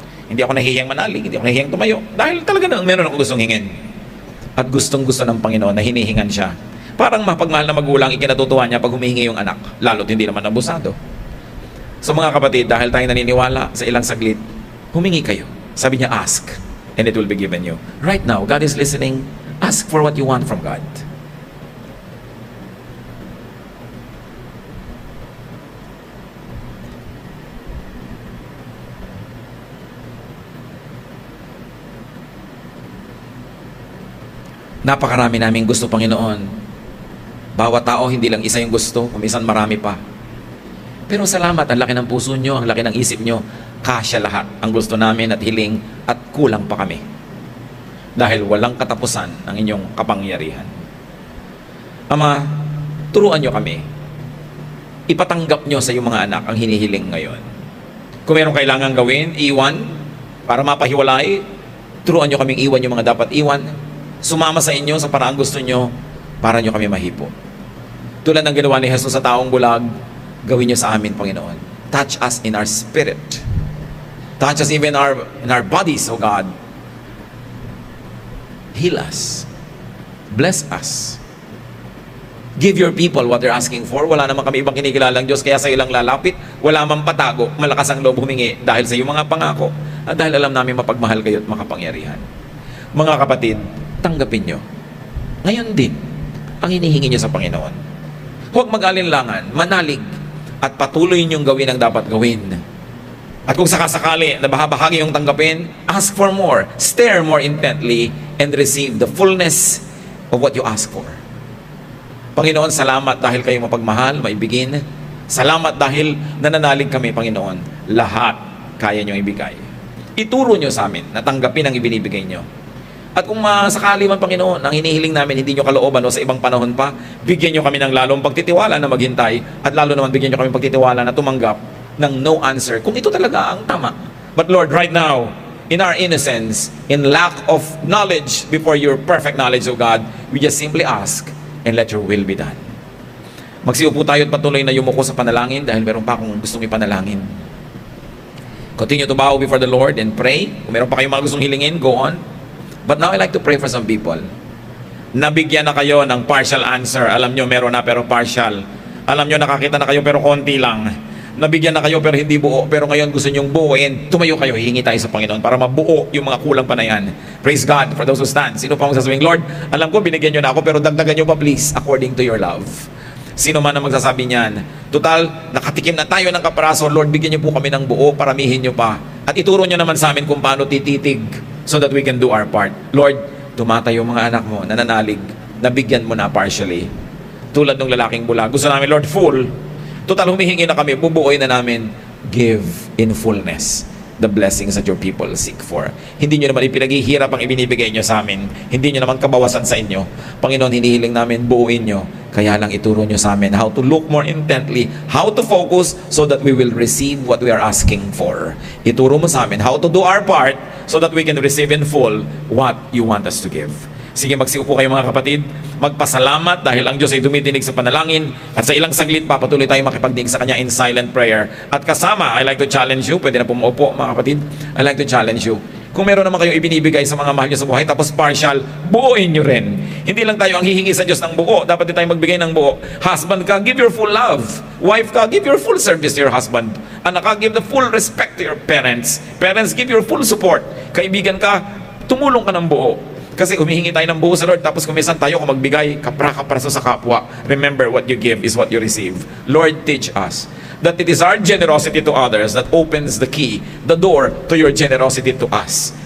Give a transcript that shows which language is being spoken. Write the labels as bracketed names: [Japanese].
[Filipino] Hindi ako nahihiyang manalig, hindi ako nahihiyang tumayo. Dahil talaga na meron akong gustong hingin. At gustong-gusto ng Panginoon na hinihingan siya. Parang mapagmahal na magulang, ikinatutuwa niya pag humihingi yung anak, lalo't hindi naman abusado. So mga kapatid, dahil tayo naniniwala sa ilang saglit, humingi kayo. [English] Sabi niya, ask, and it will be given you. Right now, God is listening. Ask for what you want from God. [Filipino] Napakarami naming gusto, Panginoon. Bawat tao, hindi lang isa yung gusto, kumisan marami pa. Pero salamat, ang laki ng puso nyo, ang laki ng isip nyo, kasya lahat ang gusto namin at hiling at kulang pa kami. Dahil walang katapusan ang inyong kapangyarihan. Ama, turuan nyo kami. Ipatanggap nyo sa iyong mga anak ang hinihiling ngayon. Kung meron kailangan gawin, iwan, para mapahiwalay, turuan nyo kaming iwan yung mga dapat iwan. Sumama sa inyo sa paraang gusto nyo para nyo kami mahipo. Tulad ng ginawa ni Jesus sa taong bulag, gawin nyo sa amin, Panginoon. [English] Touch us in our spirit. Touch us even in our bodies, O God. Heal us. Bless us. Give your people what they're asking for. [Filipino] Wala naman kami ibang kinikilalang Diyos, kaya sa ilang lalapit, wala mang patago, malakas ang loob humingi dahil sa iyong mga pangako at dahil alam namin mapagmahal kayo at makapangyarihan. Mga kapatid, tanggapin nyo. Ngayon din, ang hinihingi nyo sa Panginoon. Huwag mag-alinlangan, manalig, at patuloy nyong gawin ang dapat gawin. At kung sakasakali na bahagi yung tanggapin, [English] ask for more, stare more intently, and receive the fullness of what you ask for. [Filipino] Panginoon, salamat dahil kayo mapagmahal, maibigin. Salamat dahil nananalig kami, Panginoon. Lahat kaya nyo ibigay. Ituro nyo sa amin na tanggapin ang ibinibigay nyo. At kung sakali man, Panginoon, ang hinihiling namin hindi nyo kalooban o sa ibang panahon pa, bigyan nyo kami ng lalong pagtitiwala na maghintay at lalo naman bigyan nyo kami pagtitiwala na tumanggap ng no answer kung ito talaga ang tama. [English] But Lord, right now, in our innocence, in lack of knowledge before your perfect knowledge, O God, we just simply ask and let your will be done. [Filipino] Magsiupo tayo at patuloy na yumuko sa panalangin dahil meron pa akong gustong ipanalangin. [English] Continue to bow before the Lord and pray. [Filipino] Kung meron pa kayong mga gustong hilingin, [English] go on. But now I like to pray for some people. [Filipino] Nabigyan na kayo ng partial answer. Alam nyo, meron na pero partial. Alam nyo, nakakita na kayo pero konti lang. Nabigyan na kayo pero hindi buo. Pero ngayon gusto nyong buuin. Tumayo kayo, hihingi tayo sa Panginoon para mabuo yung mga kulang pa na yan. [English] Praise God for those who stand. [Filipino] Sino pa magsasabihin, Lord, alam ko binigyan nyo na ako pero dagdagan nyo pa please [English] according to your love. [Filipino] Sino man ang magsasabi niyan, total, nakatikim na tayo ng kaparaso, Lord, bigyan niyo po kami ng buo, paramihin niyo pa. At ituro niyo naman sa amin kung paano tititig [English] so that we can do our part. [Filipino] Lord, tumatayo mga anak mo, nananalig, nabigyan mo na partially. Tulad ng lalaking bulag. Gusto namin, Lord, full. Total, humihingi na kami, bubuoy na namin. [English] Give in fullness the blessings that your people seek for. [Filipino] Hindi nyo naman ipinaghihirap ang ibinibigay nyo sa amin. Hindi nyo naman kabawasan sa inyo. Panginoon, hinihiling namin, buuin nyo. Kaya lang ituro nyo sa amin [English] how to look more intently, how to focus so that we will receive what we are asking for. [Filipino] Ituro mo sa amin [English] how to do our part so that we can receive in full what you want us to give. [Filipino] Sige, magsiupo kayo mga kapatid. Magpasalamat dahil ang Diyos ay dumitinig sa panalangin at sa ilang saglit papatuloy tayo makipagdinig sa Kanya [English] in silent prayer. [Filipino] At kasama, [English] I like to challenge you. [Filipino] Pwede na pumuupo mga kapatid. [English] I like to challenge you. [Filipino] Kung meron naman kayong ibinibigay sa mga mahal nyo sa buhay tapos partial, buuin nyo rin. Hindi lang tayo ang hihingi sa Diyos ng buo. Dapat din tayo magbigay ng buo. [English] Husband [Filipino] ka, [English] give your full love. Wife [Filipino] ka, [English] give your full service to your husband. Anak ka, give the full respect to your parents. Parents, give your full support. [Filipino] Kaibigan ka, tumulong ka ng buo. Kasi humihingi tayo ng buo sa Lord, tapos kumisan tayo kung magbigay, kapra-kapraso sa kapwa. [English] Remember, what you give is what you receive. Lord, teach us that it is our generosity to others that opens the key, the door to your generosity to us.